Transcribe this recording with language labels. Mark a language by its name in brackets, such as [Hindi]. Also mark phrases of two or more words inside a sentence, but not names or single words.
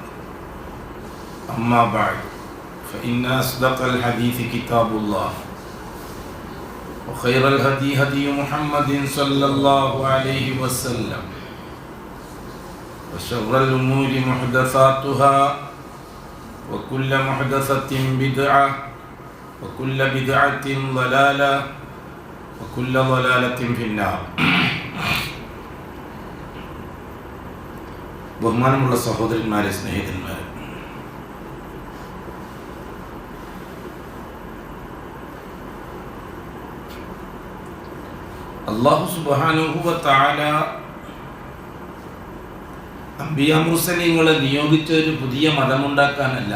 [Arabic] أما بعد فإن أصدق الحديث كتاب الله وخير الهدي هدي محمد صلى الله عليه وسلم وشر الأمور محدثاتها وكل محدثة بدعة وكل بدعة ضلالة وكل ضلالة في النار. [Malayalam] ബഹുമാനമുള്ള സഹോദരന്മാരെ, സ്നേഹിതന്മാരെ, [Arabic] الله سبحانه وتعالى [Malayalam] അംബിയാ മുർസലീങ്ങളെ നിയോഗിച്ച ഒരു പുതിയ മതമുണ്ടാക്കാനല്ല.